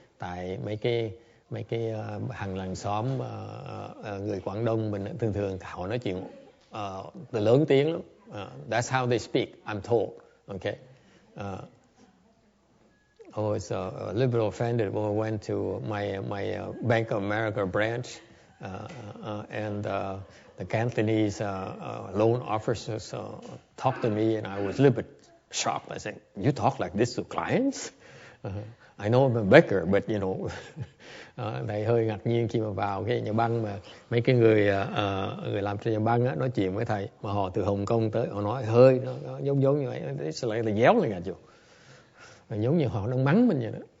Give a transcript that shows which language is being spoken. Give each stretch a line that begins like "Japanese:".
Vietnamese: Tại mấy cái hàng làng xóm người Quảng Đông mình thường họ nói chuyện lớn tiếng lắm.
English: That's how they speak. I'm told. Okay. I was a little offended when I went to my Bank of America branch. And the Cantonese loan officers talked to me, and I was a little bit shocked. I said, "You talk like this to clients?" I know I'm a banker, but you know,
Vietnamese: thầy hơi ngạc nhiên khi mà vào cái nhà băng mà mấy cái người làm cho nhà băng á, nói chuyện với thầy mà họ từ Hồng Kông tới, họ nói hơi nó giống như vậy,
English: it's like
Vietnamese: là déo lên gà giống như họ đang mắng mình vậy đó.